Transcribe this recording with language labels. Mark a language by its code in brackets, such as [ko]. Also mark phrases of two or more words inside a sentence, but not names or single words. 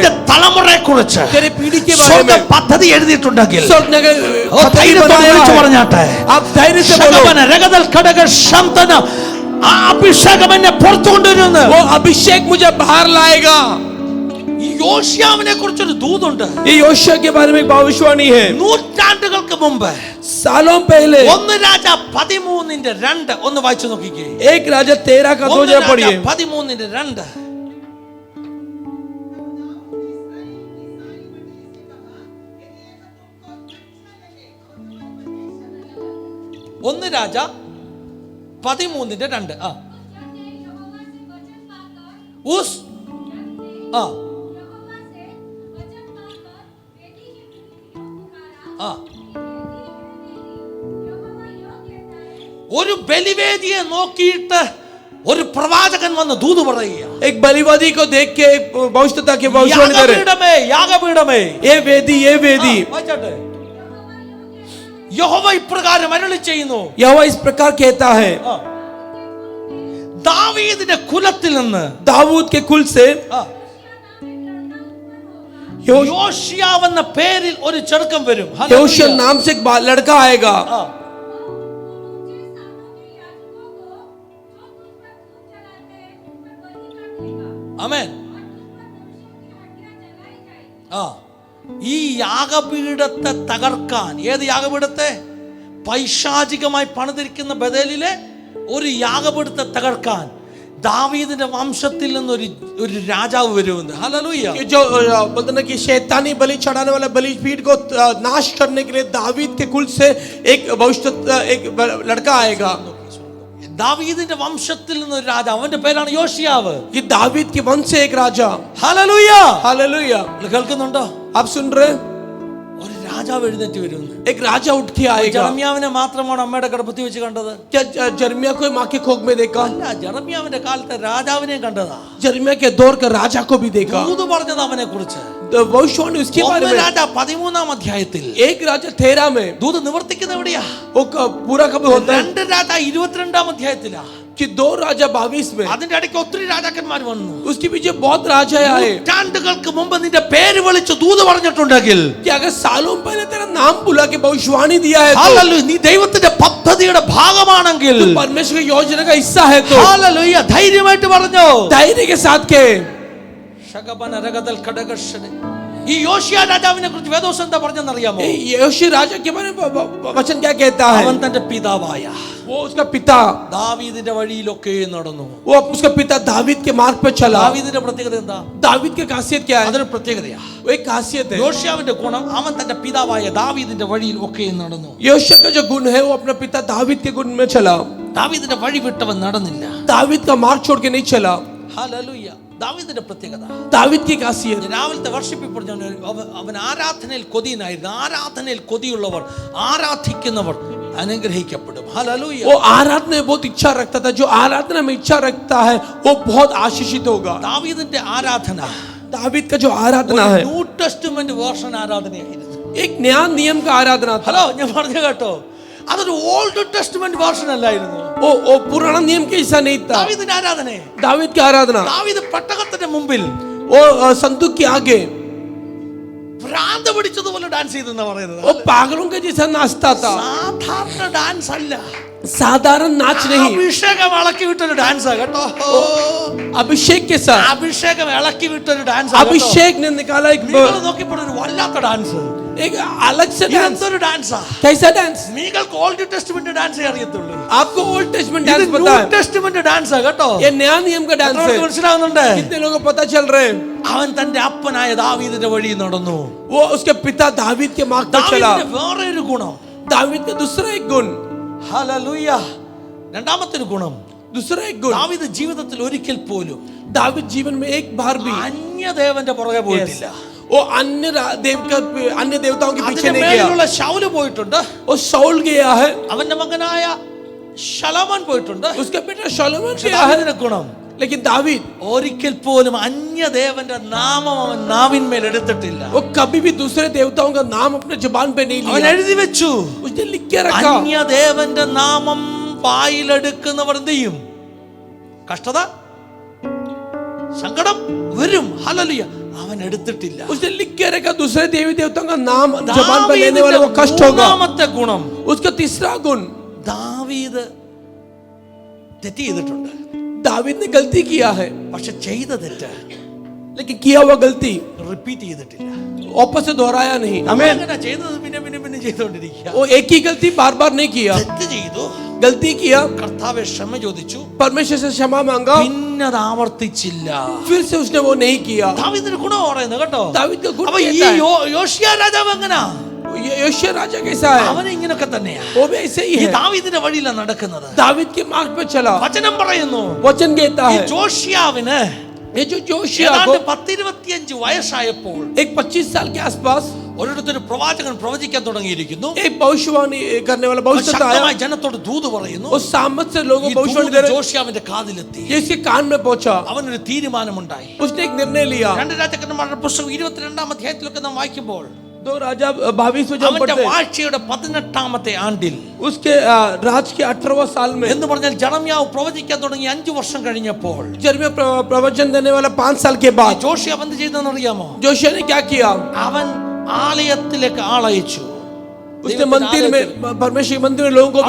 [ml] നിന്റെ തലമുറയെ കുറിച്ച് [hi] तेरे पीढ़ी के बारे [ml] സ്വർഗ്ഗ [hi] में [ml] പദ്ധതി എഴുതിയിട്ടുണ്ടെങ്കിൽ [hi] स्वर्ग ने [ml] ഓ, ധൈര്യത്തോടെ വിളിച്ചു പറഞ്ഞാട്ടെ. [hi] आप धैर्य से बोलो, [ml] ശകവന രഗതൽ ഘടക ശംതന, ആ അഭിഷേകം എന്നെ പുറത്തു കൊണ്ടുവരുന്നു. [hi] वो अभिषेक मुझे बाहर लाएगा। [ml] ഈ യോശിയാവിനെ കുറിച്ചൊരു ദൂതുണ്ട്. [hi] ये योशिया के बारे में एक भविष्यवाणी है। [ml] നൂറ്റാണ്ടുകൾക്ക് മുമ്പ് [hi] सालों पहले [ml] 1 രാജ 13:2 ഒന്ന് വായിച്ചു നോക്കിക്കേ. [hi] एक राजा 13 का 2 जरा पढ़िए। [ml] 13:2 1 രാജ 13:2 ആ ഉസ് ആ ആ ഒരു ബലിവേദിയെ നോക്കിയിട്ട് ഒരു പ്രവാചകൻ വന്ന് ദൂത് പറയുക. [hi] एक बलिवादी को देख के एक भविष्यता की भविष्यवाणी दे रहे, [ml] യാഗപീഠമേ, യാഗപീഠമേ, [hi] ये वेदी [ml] വായിച്ചാട്ടെ. യഹോവ ഇപ്രകാരം അരുളി ചെയ്യുന്നു. [hi] यहोवा इस प्रकार कहता है, [ml] ആ. ദാവീദിന്റെ കുലത്തിൽ നിന്ന് [hi] दाऊद के कुल से [ml] ആ, യോശിയാവ് എന്ന പേരിൽ ഒരു ചെറുക്കം വരും. [hi] योशिया नाम से एक लड़का आएगा। [ml] ആ. ആമേൻ. ആ, ഈ യാഗപീഠത്തെ തകർക്കാൻ, ഏത് യാഗപീഠത്തെ? പൈശാചികമായി പണിതിരിക്കുന്ന ബഥേലിലെ ഒരു യാഗപീഠത്തെ തകർക്കാൻ ദാവീദിന്റെ വംശത്തിൽ നിന്നൊരു ഒരു രാജാവ് വരുമെന്ന്. ഹല്ലേലൂയ. [hi] ये जो बोलते ना कि शैतानी बलि चढ़ाने वाला बलिपीठ को नाश करने के लिए दावीद के कुल से एक भविष्य एक लड़का आएगा। [ml] ദാവീദിന്റെ വംശത്തിൽ നിന്നൊരു രാജാവ്, അവന്റെ പേരാണ് യോശിയാവ്. [hi] ये दावीद के वंश से एक राजा। [ml] ഹല്ലേലൂയ. [hi] हालेलुया। [ml] കേൾക്കുന്നുണ്ടോ? [hi] आप सुन रहे? [ml] ഒരു രാജാവ് എഴുന്നേറ്റ് വരുമെന്ന്. [hi] एक राजा उठ के आएगा। [ml] ജെറമ്യാവിനെ മാത്രമാണ് അമ്മയുടെ ഗർഭത്തിൽ വെച്ച് കണ്ടത്? [hi] क्या जर्मिया को माँ के कोख में देखा? [ml] അല്ല, ജെറമ്യാവിന്റെ കാലത്തെ രാജാവിനെയും കണ്ടതാ. [hi] जर्मिया के दौर का राजा को भी देखा। [ml] ദൂത് പറഞ്ഞത് അവനെ കുറിച്ച്. [hi] भविष्यवाणी उसके बारे में। [ml] രാജ 13-ാം അധ്യായത്തിൽ [hi] एक राजा 13 में [ml] ദൂത് നിവർത്തിക്കുന്ന എവിടെയാ? [hi] वो पूरा कब होता है? [ml] 2 രാജ 22-ാം അധ്യായത്തിലാ. [hi] कि 2 राजा 22 में। [ml] അതിന്റെ ഇടയ്ക്ക് ഒത്തിരി രാജാക്കന്മാർ വന്നു. [hi] उसके पीछे बहुत राजा आए। [ml] നൂറ്റാണ്ടുകൾക്ക് മുമ്പ് നിന്റെ പേര് വിളിച്ച് ദൂത് പറഞ്ഞിട്ടുണ്ടെങ്കിൽ, [hi] कि अगर सालों पहले तेरा नाम बुला के भविष्यवाणी दिया है तो, [ml] ഹല്ലേലൂയ, നീ ദൈവത്തിന്റെ പദ്ധതിയുടെ ഭാഗമാണെങ്കിൽ, [hi] तू परमेश्वर की योजना का हिस्सा है तो [ml] ഹല്ലേലൂയ, ധൈര്യമായിട്ട് പറഞ്ഞോ. [hi] धैर्य के साथ के [ml] ശകബന രഗതൽ ഖഡഗശ്ശനെ. ഈ യോശിയ രാജാവിനെ കുറിച്ച് വേദോസം എന്താ പറഞ്ഞെന്നറിയാമോ? [hi] योशी राजा के बारे में वचन क्या कहता है? [ml] അവൻ തന്റെ പിതാവായ [hi] वो उसका पिता, [ml] ദാവീദിന്റെ വഴിയിലൊക്കെ നടന്നു. [hi] वो उसका पिता दावीद के मार्ग पे चला। [ml] ദാവീദിന്റെ പ്രത്യേകത എന്താ? [hi] दावीद की खासियत क्या है? [ml] അതൊരു പ്രത്യേകതയാ. [hi] वो एक खासियत है। [ml] യോശിയാവിന്റെ ഗുണം, അവൻ തന്റെ പിതാവായ ദാവീദിന്റെ വഴിയിൽ ഒക്കെ നടന്നു. [hi] योशिया का जो गुण है वो अपना पिता दावीद के गुण में चला। [ml] ദാവീദിന്റെ വഴി വിട്ടവൻ നടന്നില്ല. [hi] दावीद का मार्ग छोड़ के नहीं चला। [ml] ഹല്ലേലൂയ. ദാവീദിന്റെ പ്രത്യേകത, [hi] दावीद की खासियत। [ml] രാവിലത്തെ വർഷിപ്പ് പറഞ്ഞു, അവൻ ആരാധനയിൽ കൊതിയനായിരുന്നു. ആരാധനയിൽ കൊതിയുള്ളവർ, ആരാധിക്കുന്നവർ അനുഗ്രഹിക്കപ്പെടും. ഹല്ലേലൂയ. [hi] वो आराधना में बहुत इच्छा रखता था। जो आराधना में इच्छा रखता है वो बहुत आशीषित होगा। [ml] ദാവീദിന്റെ ആരാധന [hi] दावीद का जो आराधना है [en] New Testament version [ml] ആരാധനയായിരുന്നു. [hi] एक नया नियम का आराधना था। [ml] ഹലോ, ഞാൻ പറഞ്ഞു കേട്ടോ, അതൊരു [en] Old Testament version [ml] അല്ലായിരുന്നു. [hi] वो पुराना नियम के हिस्सा नहीं था। [ml] ദാവീദിന്റെ ആരാധന, [hi] दावीद की आराधना, [ml] ദാവീദ് പെട്ടകത്തിന്റെ മുമ്പിൽ [hi] वो संदूक के आगे [ml] ഭ്രാന്ത് പിടിച്ചതുപോലെ ഡാൻസ് ചെയ്തെന്നാ പറയുന്നത്. [hi] वो पागलों के जैसा नाचता था। [ml] സാധാരണ ഡാൻസ് അല്ല, [hi] साधारण नाच नहीं, [ml] അഭിഷേകം ഇളക്കി വിട്ടൊരു ഡാൻസാ കേട്ടോ. [hi] अभिषेक के साथ। [ml] അഭിഷേകം ഇളക്കി വിട്ടൊരു ഡാൻസ്. [hi] अभिषेक ने निकाला एक [ml] നോക്കിയപ്പോൾ ഒരു വല്ലാത്ത ഡാൻസ്. [hi] एक अलग से डांस। [ml] ഇതെന്തൊരു ഡാൻസാ? [hi] कैसा डांस? [ml] നിങ്ങൾക്ക് [en] Old Testament [ml] ഡാൻസേ അറിയത്തുള്ളൂ. [hi] आपको [en] Old Testament dance [ml] ഇത് [hi] पता [ml] ന്യൂ [hi] है? [ml] ടെസ്റ്റ്മെന്റ് ഡാൻസാ കേട്ടോ. [hi] ये नया नियम का डांस है। [ml] മനസ്സിലാവുന്നുണ്ട്? [hi] कितने लोगों को पता चल रहे हैं? [ml] അവൻ തന്റെ അപ്പനായ ദാവീദിന്റെ വഴി നടന്നു. [hi] वो उसके पिता दावीद के मार्ग पर चला। [ml] ദാവീദിന്റെ വേറെ ഒരു ഗുണം, [hi] दावीद का दूसरा एक गुण, [ml] ഹല്ലേലൂയ, രണ്ടാമത്തെ ഒരു ഗുണം, [hi] दूसरा एक गुण, [ml] ദാവീദ് ജീവിതത്തിൽ ഒരിക്കൽ പോലും [hi] दावीद जीवन में एक बार भी [ml] അന്യദേവന്റെ പുറകെ പോയിട്ടില്ല. [hi] वो अन्य देवताओं के पीछे [ml] അതിന്റെ [hi] नहीं गया। [ml] മേലുള്ള ശൗല് പോയിട്ടുണ്ട്, [hi] वो शाऊल गया है, [ml] അവന്റെ മകനായ ശലോമോൻ പോയിട്ടുണ്ട്. [hi] उसका बेटा शलोमोन [ml] പക്ഷേ [hi] गया है, [ml] ദാവീദിന്റെ ഗുണം [hi] लेकिन दावीद [ml] ഒരിക്കൽ പോലും അന്യദേവന്റെ നാമം അവൻ നാവിന്മേൽ എടുത്തിട്ടില്ല. [hi] वो कभी भी दूसरे देवताओं का नाम अपने जुबान पे नहीं [ml] അവൻ [hi] लिया, [ml] എഴുതി വെച്ചു, [hi] उसने लिख के रखा। [ml] അന്യദേവന്റെ നാമം വായിലെടുക്കുന്നവർ എന്ത് ചെയ്യും? കഷ്ടത, സങ്കടം വരും. ഹല്ലേലൂയ. അവൻ എടുത്തിട്ടില്ല. [hi] उसने लिख के रखा दूसरे देवी देवताओं का नाम जुबान पे लेने वाले को कष्ट होगा। [ml] മൂന്നാമത്തെ ഗുണം, [hi] उसका तीसरा गुण, [ml] ദാവീദ് തെറ്റ് ചെയ്തിട്ടുണ്ട്, [hi] दावीद ने गलती किया है, [ml] പക്ഷെ ചെയ്ത തെറ്റ് [hi] लेकिन किया हुआ गलती [ml] റിപ്പീറ്റ് ചെയ്തിട്ടില്ല. [hi] वापस से दोहराया नहीं। हमें [ml] അങ്ങനെ ചെയ്തത് പിന്നെ പിന്നെ പിന്നെ ചെയ്തുകൊണ്ടിരിക്കുക. [hi] वो एक ही गलती बार बार नहीं किया, [ml] തെറ്റ് ചെയ്തു, [hi] गलती किया, [ml] കർത്താവെ ക്ഷമ ചോദിച്ചു, [hi] परमेश्वर से क्षमा मांगा, [ml] പിന്നെ അത് ആവർത്തിച്ചില്ല. [hi] फिर से उसने वो नहीं किया। [ml] ദാവീദിന്റെ ഗുണം പറയുന്നത് കേട്ടോ. [hi] दावीद का गुण [ml] അപ്പൊ ഈ [hi] कहता है, [ml] യോശിയാ രാജാവ് എങ്ങനാ? [hi] योशिया राजा कैसा है? [ml] അവൻ ഇങ്ങനൊക്കെ തന്നെയാ. [hi] वो भी ऐसे ही [ml] ഈ [hi] है, [ml] ദാവീദിന്റെ വഴിയിലാണ് നടക്കുന്നത്. [hi] दावीद के मार्ग पे चला। [ml] വചനം പറയുന്നു, [hi] वचन कहता [ml] ഈ [hi] है, [ml] ജോഷിയാവിന് [hi] ये जो जोशिया को [ml] ഏതാണ്ട് 10-25 വയസ്സായപ്പോൾ [hi] एक 25 साल के आसपास [ml] ഒരിടത്തൊരു പ്രവാചകൻ പ്രവചിക്കാൻ തുടങ്ങിയിരിക്കുന്നു. [hi] एक भविष्यवाणी करने वाला भविष्यवक्ता आया, [ml] ശക്തമായി ജനത്തോട് ദൂത് പറയുന്നു. [hi] उस सामत से लोगों [ml] ഈ [hi] को भविष्यवाणी [ml] ദൂത് [hi] दे रहे, [ml] ജോഷിയാവിന്റെ കാതിലെത്തി. [hi] ये इसके कान में पहुंचा। [ml] അവനൊരു തീരുമാനമുണ്ടായി. [hi] उसने एक निर्णय लिया। [ml] 2 രാജാക്കന്മാരുടെ പുസ്തകം 22-ാം അധ്യായത്തിലൊക്കെ നാം വായിക്കുമ്പോൾ [hi] 2 राजा 22 में जब [ml] അവന്റെ [hi] पढ़ते हैं, [ml] വാഴ്ചയുടെ 18ാമത്തെ ആണ്ടിൽ [hi] उसके राज के 18वां साल में, [ml] എന്ന് പറഞ്ഞാൽ ജെറമ്യാവ് പ്രവചിക്കാൻ തുടങ്ങി 5 വർഷം കഴിഞ്ഞപ്പോൾ [hi] जर्मिया प्रवचन देने वाला 5 साल के बाद [ml] ജോഷിയ എന്ത് ചെയ്തെന്ന് അറിയാമോ? [hi] जोशिया ने क्या किया? [ml] അവൻ ആലയത്തിലേക്ക് ആളയച്ചു. [hi] उसने मंदिर में, परमेश्वर के मंदिर में लोगों को